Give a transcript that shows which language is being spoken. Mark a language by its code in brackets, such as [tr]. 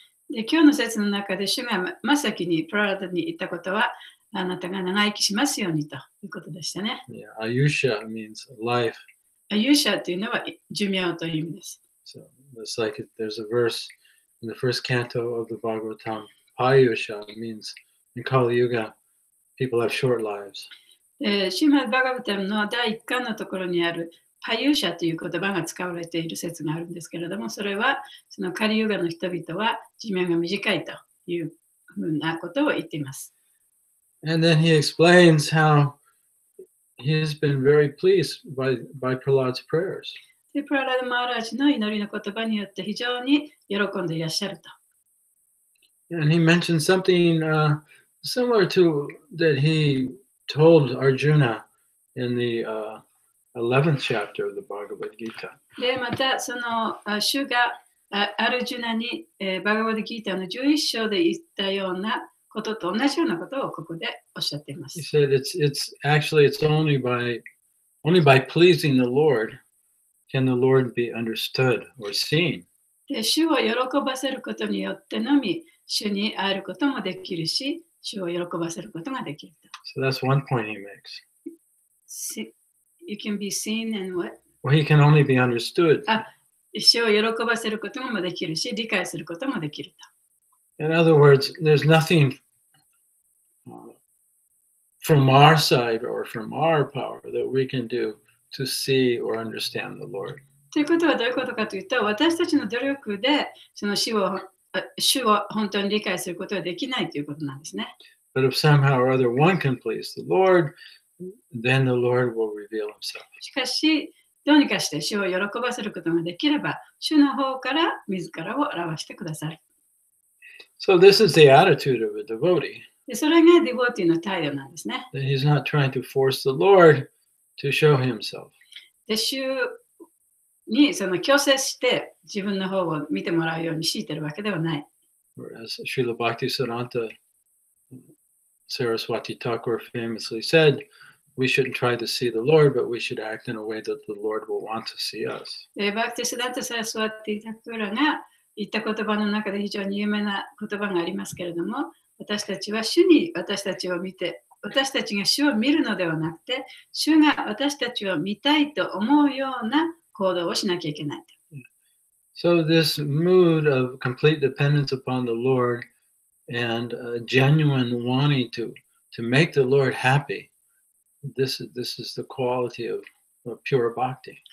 [ja] で今日の説の中で主が真っ先にプララダに言ったことは、あなたが長生きしますようにということでしたね。 [en] Yeah, Ayusha means life. [ja] アユーシャというのは寿命という意味です。 [en] So it's like there's a verse in the first canto of the Bhagavatam, Ayusha means in Kali Yuga, people have short lives. [ja] シーマッバガバタムの第1巻のところにあるパユーシャという言葉が使われている説があるんですけれども、それはそのカリユガの人々は寿命が短いというふうなことを言っています。 [en] And then he explains how he has been very pleased by Prahlad's prayers. [ja] でプララダ・マーラージの祈りの言葉によって非常に喜んでいらっしゃると。 [en] And he mentioned something similar to that he told Arjuna in the 11th chapter of the Bhagavad Gita. [ja] でまたその主がアルジュナにバガバディギータの11章で言ったようなことと同じようなことをここでおっしゃっています。 [en] He said it's only by pleasing the Lord can the Lord be understood or seen. [ja] で主を喜ばせることによってのみ主に会えることもできるし、主を喜ばせることができると。 [en] So that's one point he makes. You can be seen and what? Well, he can only be understood. [ja] 主を喜ばせることもできるし、理解することもできると。 [en] In other words, there's nothing from our side or from our power that we can do to see or understand the Lord. [ja] ということはどういうことかというと、私たちの努力でその主を本当に理解することはできないということなんですね。 [en] But if somehow or other one can please the Lord, then the Lord will reveal himself. [ja] しかし、どうにかして主を喜ばせることができれば、主の方から自らを表してください。 [en] So this is the attitude of a devotee. [ja] でそれがディボーティーの態度なんですね。 [en] That he's not trying to force the Lord to show himself. [ja] で、主にその強制して自分の方を見てもらうように強いてるわけではない。 [en] Whereas Srila Bhaktisiddhanta Saraswati Thakur famously said, we shouldn't try to see the Lord, but we should act in a way that the Lord will want to see us. [ja] で、バクティスダンタ・サラスワティ・タクラが言った言葉の中で非常に有名な言葉がありますけれども、私たちは主に私たちを見て、私たちが主を見るのではなくて、主が私たちを見たいと思うような行動をしなきゃいけない。 [en] So this mood of complete dependence upon the Lord and genuine wanting to make the Lord happy, this is the quality of pure bhakti.